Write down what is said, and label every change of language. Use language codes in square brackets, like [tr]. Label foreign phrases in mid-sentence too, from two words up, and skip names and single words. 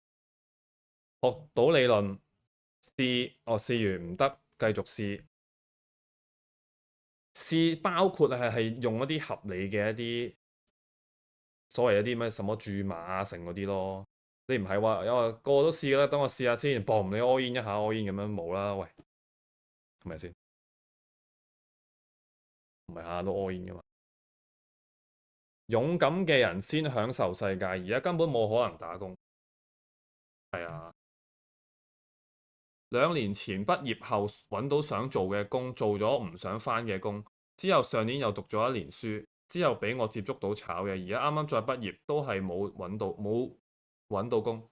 [yue] 學到理論，試完唔得，繼續試， 試包括係用一啲合理嘅一啲所謂一啲咩什麼注碼啊成嗰啲咯。你唔係話個個都試啦，等我試下先，嘣你 [en] all in [yue] 一下 [en] all in [yue] 咁樣冇啦，喂，係咪先？唔係下下都 [en] all in [yue] 噶嘛。勇敢嘅人先享受世界，而家根本冇可能打工。係啊，2年前畢業後揾到想做嘅工，做咗唔想返嘅工，之後上年又讀咗1年書，之後俾我接觸到炒嘅，而家啱啱再畢業都係冇揾到工。